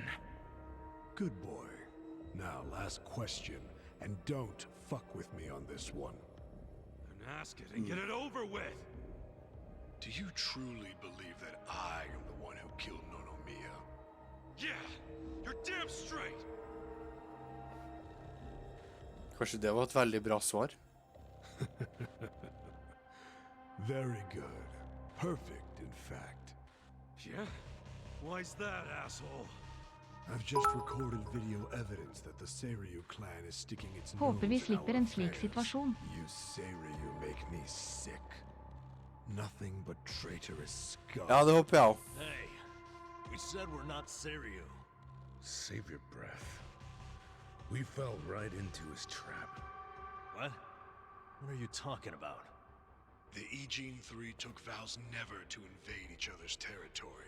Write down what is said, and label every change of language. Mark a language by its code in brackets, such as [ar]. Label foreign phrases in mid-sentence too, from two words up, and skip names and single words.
[en] Good boy. Now, last question. And don't fuck with me on this one. Then ask it and get it over with! Do you truly believe that I am the one who killed Nonomiya? Yeah! You're damn straight! [no] Kanskje det var et veldig bra svar. [en] Very good. Perfect, in fact. Yeah? Why's that, asshole? I've just recorded video evidence that the Seiryu clan is sticking its nose [no] Håper vi [en] in [no] slipper [en] our [no] en slik [en] affairs. [no] situasjon. [en] You Seiryu make me sick. Nothing but traitorous scum. [no] Ja, det håper jeg også. [en] Hey, we said we're not Seiryu. Save your breath. We fell right into his trap. What? What are you talking about? The Ijin Three took vows never to invade each other's territory.